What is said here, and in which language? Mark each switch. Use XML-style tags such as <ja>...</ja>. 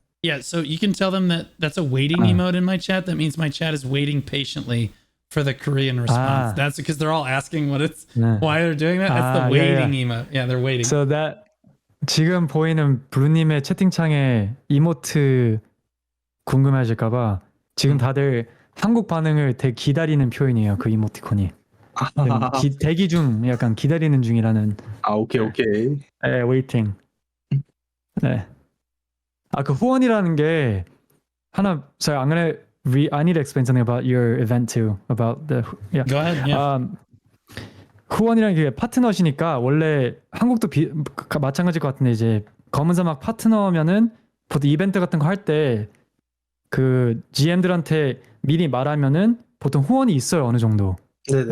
<en>Yeah, so you can tell them that that's a waiting emote in my chat. That means my chat is waiting patiently for the Korean response. That's because they're all asking why they're doing that. That's the waiting emote. Yeah, they're waiting. So that</en> <ko>지금 보이는 블루님의 채팅창에 이모트 궁금해하실까봐 지금 다들 한국 반응을 되게 기다리는 표현이에요. 그 이모티콘이. 대기 중, 약간 기다리는 중이라는.</ko> <en>오케이.</en> <ko>네, waiting. 네. 그 후원이라는 게 하나.</ko> <en>Sorry, I need to explain something about your event too. About the. Yeah. Go ahead. Yeah.</en> <ko>후원이라는 게 파트너시니까 원래 한국도 마찬가지일 것 같은데 이제 검은 사막 파트너면은 보통 이벤트 같은 거 할 때 그 GM들한테 미리 말하면은 보통 후원이 있어요 어느 정도. 네네.</ko>